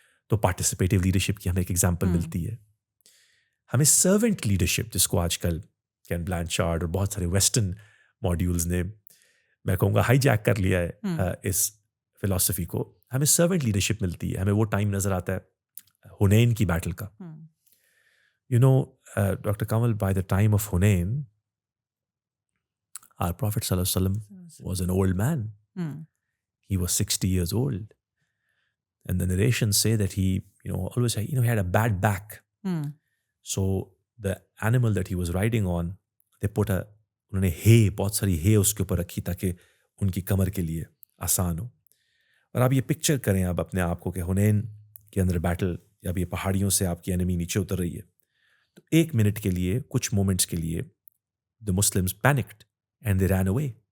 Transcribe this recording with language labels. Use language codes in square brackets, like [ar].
[ur] تو پارٹیسپیٹیو لیڈرشپ کی ہمیں ایک ایگزامپل ملتی ہے. ہمیں سرونٹ لیڈرشپ، جس کو آج کل کین بلانچارڈ اور بہت سارے ویسٹرن ماڈیولز نے میں کہوں گا ہائی جیک کر لیا ہے اس فلاسفی کو، ہمیں سرونٹ لیڈرشپ ملتی ہے. ہمیں وہ ٹائم نظر آتا ہے حنین کی بیٹل کا. [en] You know doctor Kamal, by the time of Hunain our Prophet sallallahu alaihi wasallam was an old man. He was 60 years old, and the narrations say that he, always, he had a bad back. So the animal that he was riding on, they put [ur] انہوں نے بہت ساری hay اس کے اوپر رکھی تاکہ ان کی کمر کے لیے آسان ہو. اور آپ یہ پکچر کریں اب اپنے آپ کو کہ حنین کے اندر بیٹل، اب یہ پہاڑیوں سے آپ کی انیمی نیچے اتر رہی ہے، تو 1 منٹ کے لیے، کچھ مومنٹس کے لیے [en] the Muslims panicked and they ran away.